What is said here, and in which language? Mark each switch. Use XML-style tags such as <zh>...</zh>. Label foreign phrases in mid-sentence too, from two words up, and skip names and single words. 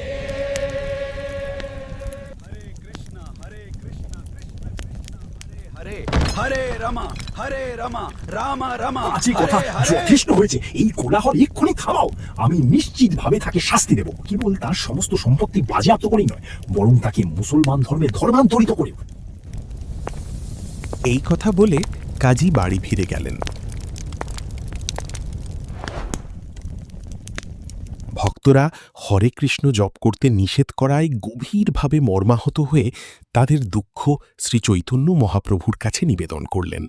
<sa>हरे कृष्ण कृष्ण कृष्ण हरे हरे राम राम राम</sa> <bn>বাজে কথা যথেষ্ট হয়েছে। এই কোলাহল এক্ষুনি থামাও। আমি নিশ্চিতভাবে তাকে শাস্তি দেব। কেবল তার সমস্ত সম্পত্তি বাজেয়াপ্ত করেই নয়, বরং তাকে মুসলমান ধর্মে ধর্মান্তরিত করে। এই কথা বলে কাজী বাড়ি ফিরে গেলেন। ভক্তরা</bn> <sa>হরে কৃষ্ণ</sa> <bn>জপ করতে নিষেধ করায় গভীরভাবে মর্মাহত হয়ে তাদের দুঃখ শ্রী চৈতন্য মহাপ্রভুর কাছে নিবেদন করলেন।</bn>